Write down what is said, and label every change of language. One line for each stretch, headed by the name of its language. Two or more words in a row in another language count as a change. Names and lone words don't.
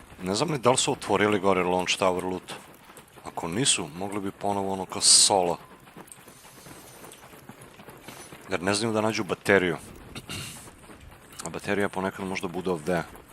Serbian: Ne znam ni da li su otvorili gore
English: launch tower loot.
Serbian: Ako nisu, mogli bi ponovo ono kao solo. Jer ne znaju da nađu bateriju. A baterija ponekad možda bude ovde.